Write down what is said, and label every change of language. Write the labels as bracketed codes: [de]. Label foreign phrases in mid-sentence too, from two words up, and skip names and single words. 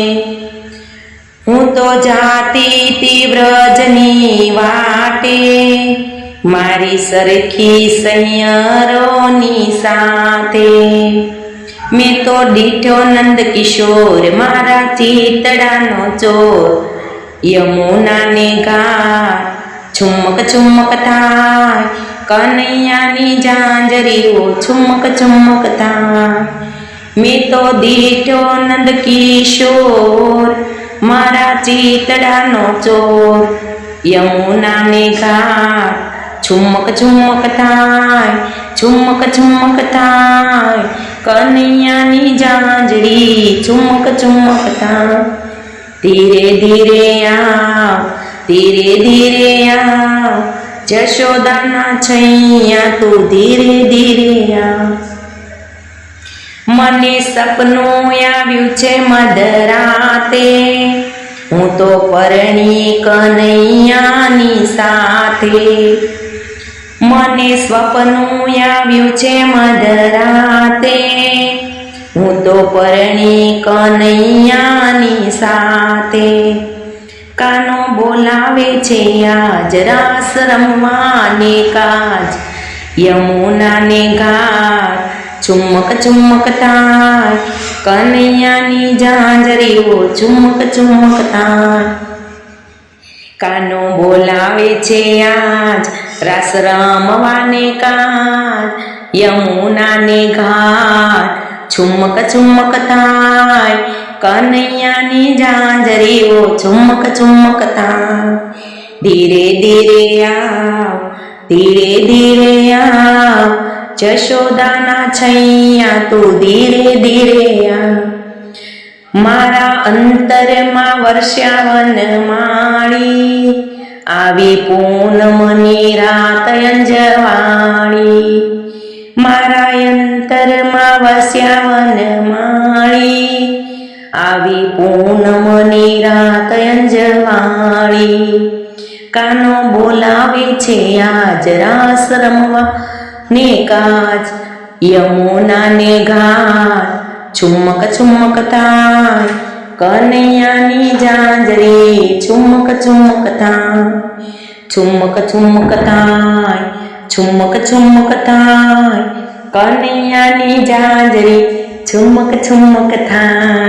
[gu] હું તો જાતી તી વ્રજની વાટે મારી સરખી સૈયરોની સાથે। મેં તો ડીઠો નંદ કિશોર મારા ચીતડાનો ચોર યમુનાને ઘાટ ઝુમક ઝુમક થાય કન્હૈયાની જાંજરીઓ ઝુમક ઝુમક થાય कन्हैयानी जांजरीओ झुमक झुमक थाय। મેં તો ડીઠો નંદ કિશોર મારા ચીતડાનો ચોર યમુનાને ઘાટ ઝુમક ઝુમક થાય ઝુમક ઝુમક થાય કન્હૈયાની જાંજરી ઝુમક ઝુમક થાય झुमक झुमक थाय कन्हैयानी जांजरी झुमक झुमक थाय। [hi] धीरे धीरे आओ धीरे धीरे आओ [gu] જશોદાના છૈયા [hi] तू धीरे धीरे आओ। [gu] મને સપનું આવ્યું છે મધરાતે હું તો પરણી કનૈયાની સાથે। મને સ્વપ્નું આવ્યું છે મધરાતે હું તો પરણી કનૈયાની સાથે। કાનો બોલાવે છે આજ રાસ રમવાને કાજ યમુનાને ઘાટ ઝુમક ઝુમક થાય કન્હૈયાની જાંજરીઓ ઝુમક ઝુમક થાય। કાનો બોલાવે છે આજ રાસ રમવાને કાજ યમુનાને ઘાટ ઝુમક ઝુમક થાય કન્હૈયાની જાંજરીઓ ઝુમક ઝુમક થાય कन्हैयानी जांजरीओ झुमक झुमक थाय। [hi] धीरे धीरे आओ धीरे धीरे आओ [gu] જશોદાના છૈયા [hi] तू धीरे धीरे आ। [gu] મારા અંતર માં વર્ષ્યાવન માણી આવી પૂનમની રાત અંજવાણી। મારા અંતર માં વર્ષ્યાવન માણી આવી પૂનમની રાત અંજવાણી। કાનો બોલાવે છે આજ રાસ રમવા ને કાજ યમુનાને ઘાટ ઝુમક ઝુમક થાય કનૈયાની જાંજરી છુમક છુમક થાય, છુમક છુમક થાય, છુમક છુમક થાય, કનૈયાની જાંજરી છુમક છુમક થાય.